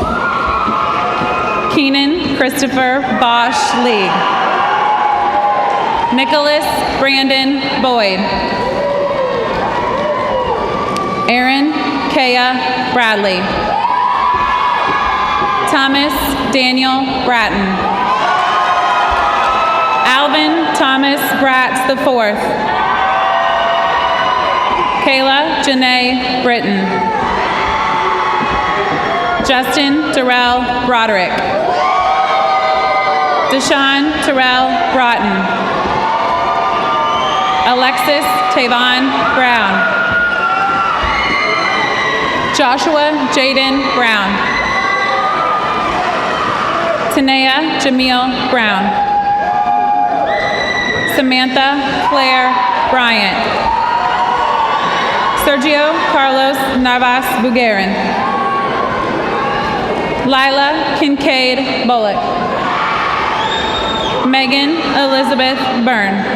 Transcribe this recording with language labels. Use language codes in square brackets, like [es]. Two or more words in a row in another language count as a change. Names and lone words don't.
[en] Keenan Christopher Bosch Lee. Nicholas Brandon Boyd. Aaron Kaya Bradley. Thomas Daniel Bratton. Alvin Thomas Bratz IV. Kayla Janae Britton. Justin Terrell Broderick. Deshaun Terrell Broughton. Alexis Tavon Brown. Joshua Jaden Brown. Tanea Jamil Brown. Samantha Claire Bryant. Sergio Carlos Navas Bugarin. Lila Kincaid Bullock. Megan Elizabeth Byrne.